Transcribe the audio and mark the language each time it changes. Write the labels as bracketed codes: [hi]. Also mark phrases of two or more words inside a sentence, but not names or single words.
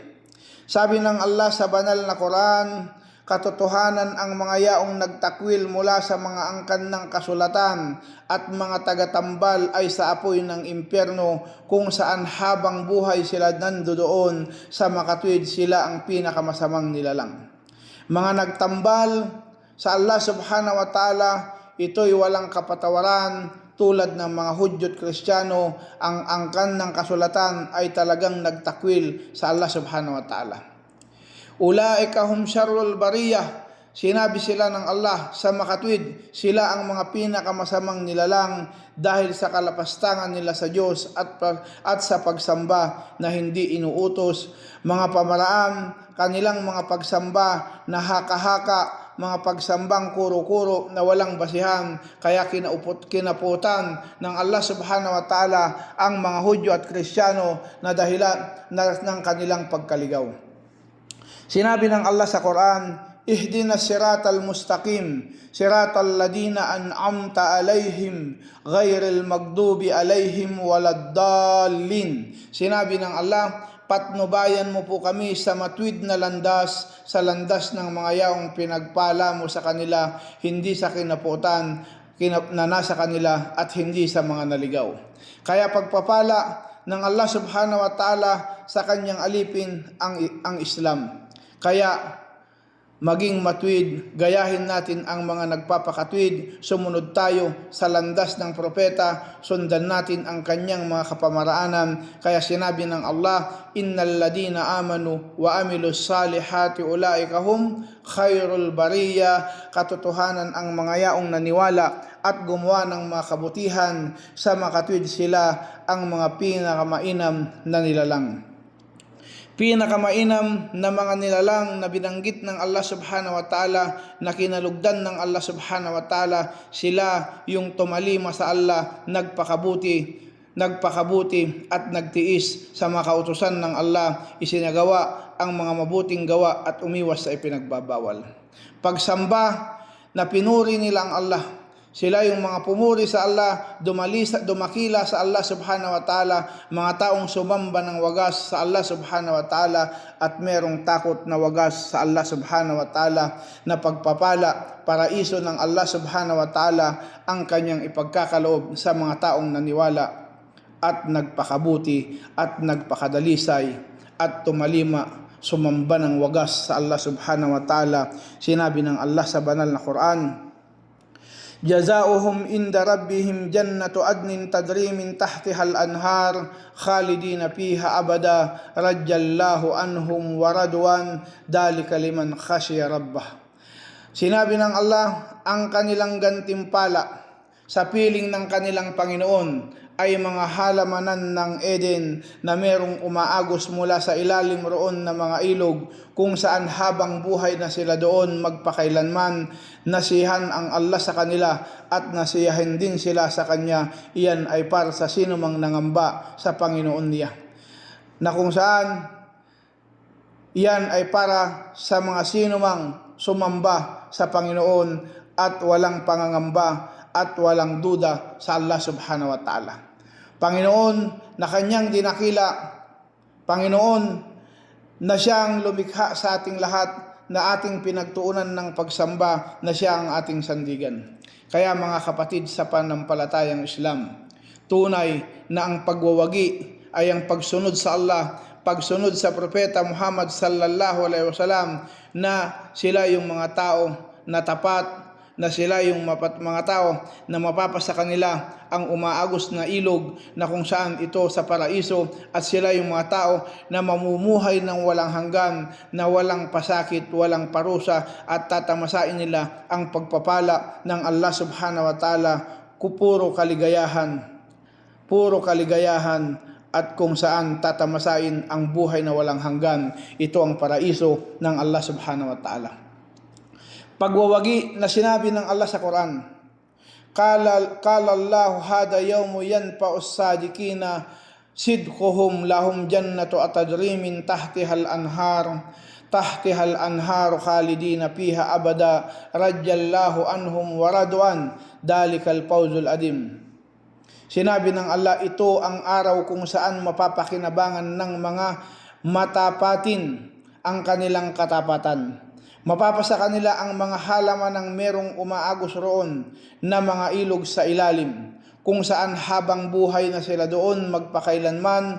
[tl] Sabi ng Allah sa banal na Quran, katotohanan ang mga yaong nagtakwil mula sa mga angkan ng kasulatan at mga tagatambal ay sa apoy ng impyerno, kung saan habang buhay sila nandoon sa makatuwid, sila ang pinakamasamang nilalang. Mga nagtambal sa Allah [ar] سبحانه وتعالى, [tl] ito'y walang kapatawaran. Tulad ng mga Hudyo at Kristiyano, ang angkan ng kasulatan ay talagang nagtakwil sa Allah [ar] سبحانه وتعالى. أولئك هم شر البرية, [tl] sinabi sila ng Allah sa makatwid, sila ang mga pinakamasamang nilalang dahil sa kalapastangan nila sa Diyos at sa pagsamba na hindi inuutos, mga pamaraan, kanilang mga pagsamba na haka-haka, mga pagsambang kuro-kuro na walang basihan, kaya kinaputan ng Allah [ar] سبحانه وتعالى [tl] ang mga Hudyo at Kristiyano na dahilan ng kanilang pagkaligaw. Sinabi ng Allah sa Quran, [ar] اهدنا الصراط المستقيم صراط الذين أنعمت عليهم غير المغضوب عليهم ولا الضالين. [tl] Sinabi ng Allah, patnubayan mo po kami sa matuwid na landas, sa landas ng mga yaong pinagpala mo sa kanila, hindi sa kinaputan na nasa kanila at hindi sa mga naligaw. Kaya pagpapala ng Allah [ar] سبحانه وتعالى [tl] sa kanyang alipin ang Islam. Kaya maging matuwid, gayahin natin ang mga nagpapakatwid, sumunod tayo sa landas ng propeta, sundan natin ang kanyang mga kapamaraanan. Kaya sinabi ng Allah, [ar] إن الذين آمنوا وعملوا الصالحات أولئك هم خير البرية, [tl] katotohanan ang mga yaong naniwala at gumawa ng mga kabutihan, sa makatwid sila ang mga pinakamainam na nilalang. Pinakamainam na mga nilalang na binanggit ng Allah [ar] سبحانه وتعالى, [tl] na kinalugdan ng Allah [ar] سبحانه وتعالى, [tl] sila yung tumalima sa Allah, nagpakabuti at nagtiis sa mga kautusan ng Allah, isinagawa ang mga mabuting gawa at umiwas sa ipinagbabawal. Pagsamba na pinuri nila ang Allah, sila yung mga pumuri sa Allah, dumakila sa Allah subhanahu [ar] وتعالى, [tl] mga taong sumamba ng wagas sa Allah [ar] سبحانه وتعالى [tl] at merong takot na wagas sa Allah [ar] سبحانه وتعالى, [tl] na pagpapala, paraiso ng Allah [ar] سبحانه وتعالى [tl] ang kanyang ipagkakaloob sa mga taong naniwala at nagpakabuti at nagpakadalisay at tumalima, sumamba ng wagas sa Allah [ar] سبحانه وتعالى. [tl] Sinabi ng Allah sa banal na Quran, [ar] جزاؤهم عند ربهم جنات عدن تجري من تحتها الأنهار خالدين فيها أبدا رضي الله عنهم ورضوا ذلك لمن خشي ربه. [tl] Sinabi ng Allah, ang kanilang gantimpala sa piling ng kanilang Panginoon ay mga halamanan ng Eden na merong umaagos mula sa ilalim roon na mga ilog, kung saan habang buhay na sila doon magpakailanman. Nasiyahan ang Allah sa kanila at nasiyahin din sila sa Kanya. Iyan ay para sa sinumang nangamba sa Panginoon niya. Na kung saan iyan ay para sa mga sinumang sumamba sa Panginoon at walang pangangamba at walang duda sa Allah [ar] سبحانه وتعالى. [tl] Panginoon na kanyang dinakila, Panginoon na siyang lumikha sa ating lahat, na ating pinagtuunan ng pagsamba, na siya ang ating sandigan. Kaya mga kapatid sa panampalatayang Islam, tunay na ang pagwawagi ay ang pagsunod sa Allah, pagsunod sa Propeta Muhammad sallallahu [ar] عليه وسلم, [tl] na sila yung mga tao na tapat, na sila yung mga tao na mapapasa kanila ang umaagos na ilog na kung saan ito sa paraiso, at sila yung mga tao na mamumuhay ng walang hanggan, na walang pasakit, walang parusa, at tatamasain nila ang pagpapala ng Allah [ar] سبحانه وتعالى, [tl] puro kaligayahan, at kung saan tatamasain ang buhay na walang hanggan. Ito ang paraiso ng Allah [ar] سبحانه وتعالى. [tl] Pagwawagi na sinabi ng Allah sa Quran, [ar] قال الله هذا يوم ينفع الصادقين صدقهم لهم جنات تجري من تحتها الأنهار خالدين فيها أبدا رضي الله عنهم ورضوا ذلك الفوز العظيم. [tl] Sinabi ng Allah, ito ang araw kung saan mapapakinabangan ng mga matapatin ang kanilang katapatan. Mapapasa kanila ang mga halaman ng merong umaagos roon na mga ilog sa ilalim, kung saan habang buhay na sila doon magpakailanman.